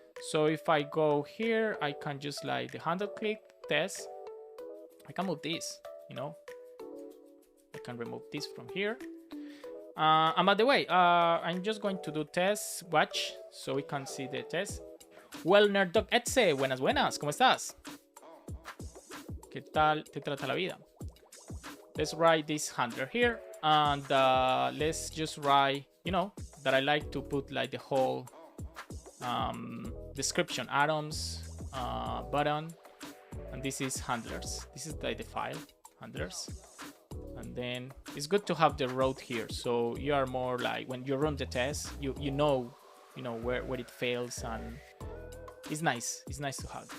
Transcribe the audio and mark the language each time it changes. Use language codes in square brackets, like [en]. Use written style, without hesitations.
[en] So if I go here, I can just like the handle click test. I can move this, you know, I can remove this from here. And by the way, I'm just going to do test watch so we can see the test. [es] Well, Nerddog Etze, buenas, buenas, ¿cómo estás? ¿Qué tal te trata la vida? [en] Let's write this handler here, and let's just write, you know, that I like to put like the whole description, atoms, button, and this is handlers. This is like the file, handlers. And then it's good to have the road here, so you are more like, when you run the test, you know where it fails, and it's nice to have.